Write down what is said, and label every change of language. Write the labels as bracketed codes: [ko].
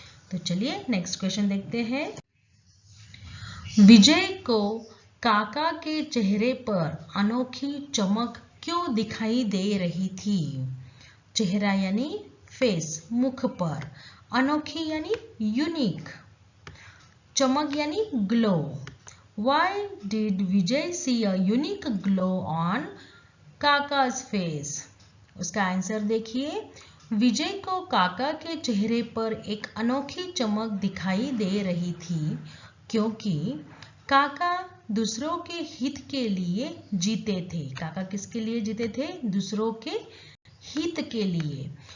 [hi] तो चलिए next question देखते हैं। विजय को काका के चेहरे पर अनोखी चमक क्यों दिखाई दे रही थी? चेहरा यानी फेस, मुख पर, अनोखी यानी यूनिक, चमक यानी glow. [en] Why did Vijay see a unique glow on काका's face? [hi] उसका आंसर देखिए। विजय को काका के चेहरे पर एक अनोखी चमक दिखाई दे रही थी क्योंकि काका दूसरों के हित के लिए जीते थे। काका किसके लिए जीते थे? दूसरों के हित के लिए।